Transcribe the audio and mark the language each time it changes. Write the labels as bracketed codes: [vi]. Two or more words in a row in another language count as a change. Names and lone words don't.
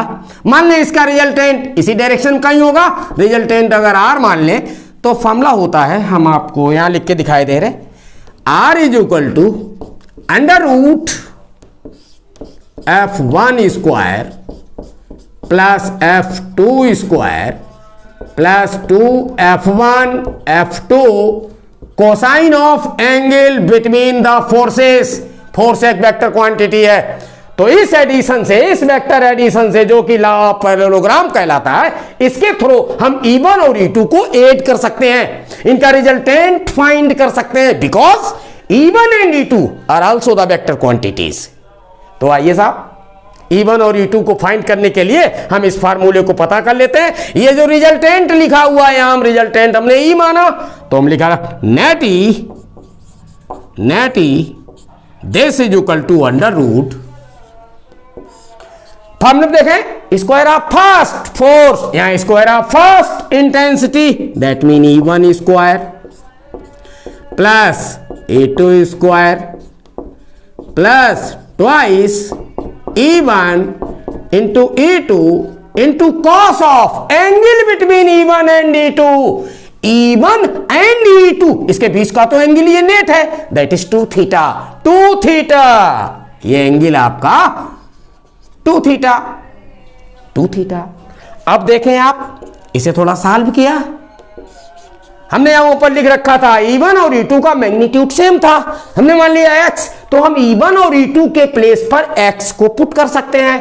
[hi] मान लें इसका रिजल्टेंट इसी डायरेक्शन का ही होगा, रिजल्टेंट अगर R मान लें तो फार्मूला होता है, हम आपको यहां लिख के दिखाई दे रहे, [en] R is equal to under root F1 square plus F2 square plus 2F1 F2 cosine of angle between the forces. [hi] फोर्स एक [en] vector quantity [hi] है, तो इस एडिशन से, इस [en] vector addition [hi] से जो कि [en] law of parallelogram [hi] कहलाता है, इसके थ्रू हम E1 और E2 को ऐड कर सकते हैं, इनका रिजल्टेंट फाइंड कर सकते हैं, [en] because E1 and E2 are also the vector quantities. [hi] तो आइए साहब, E1 और E2 को फाइंड करने के लिए हम इस फार्मूले को पता कर लेते हैं। ये जो रिजल्टेंट लिखा हुआ है यहां, रिजल्टेंट हमने E माना, तो हम लिखा [en] net E this is equal to under root, फॉर्मूला देखें, square of first force, यहां square of first intensity, that mean E1 square plus E2 square plus twice E1 into E2 into cos of angle between E1 and E2, E1 and E2 [hi] इसके बीच का तो एंगल ये नेट है, [en] that is 2 theta, 2 theta, [hi] ये एंगल आपका [en] 2 theta, 2 theta. [hi] अब देखें आप, इसे थोड़ा सॉल्व किया, हमने यहां ऊपर लिख रखा था E1 और E2 का [en] magnitude same [hi] था, हमने मान लिया x, तो हम E1 और E2 के प्लेस पर x को पुट कर सकते हैं।